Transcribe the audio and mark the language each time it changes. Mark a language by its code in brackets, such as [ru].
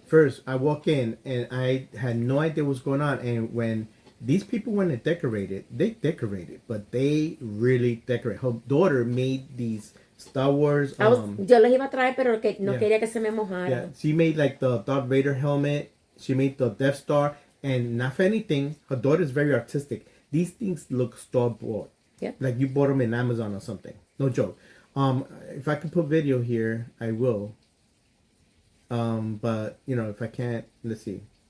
[en] First, I walk in and I had no idea what was going on. And when these people went and decorated, they decorated, but they really decorate. Her daughter made these Star Wars. [es] Yo los iba a traer, pero que no quería que se me mojaran. [en] Yeah, she made like the Darth Vader helmet. She made the Death Star. And not for anything, her daughter is very artistic. These things look store-bought. Yeah. Like you bought them in Amazon or something. No joke. If I can put video here, I will. But, if I can't, let's see.